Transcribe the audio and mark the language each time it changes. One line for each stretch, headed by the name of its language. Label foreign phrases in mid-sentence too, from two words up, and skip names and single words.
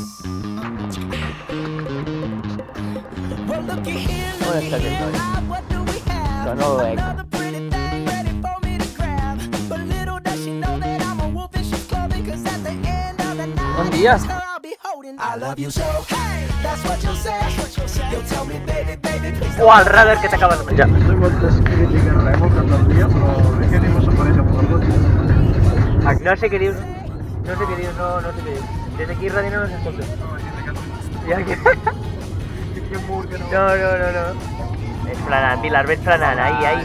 English: Well looky here, looky here. What do we have? Another pretty thing ready for me to grab. But little does she know that I'm a wolf in sheep's clothing. Cause at the end of the night,
Catalan: Bon dia.
English: I'll be holding. I love you so. Hey, that's what you'll say. You'll tell me, baby, baby, please.
Catalan: O al radar que t'acabes de menjar. No sé quantes crítiques rebem tot el dia, però és que ningú s'apareix amb el cotxe. No sé què dius, no sé què dius, no sé què dius. Des d'aquí darrere no s'escolta. Ja que... No. Frenant, Vilar, ves frenant, ahí.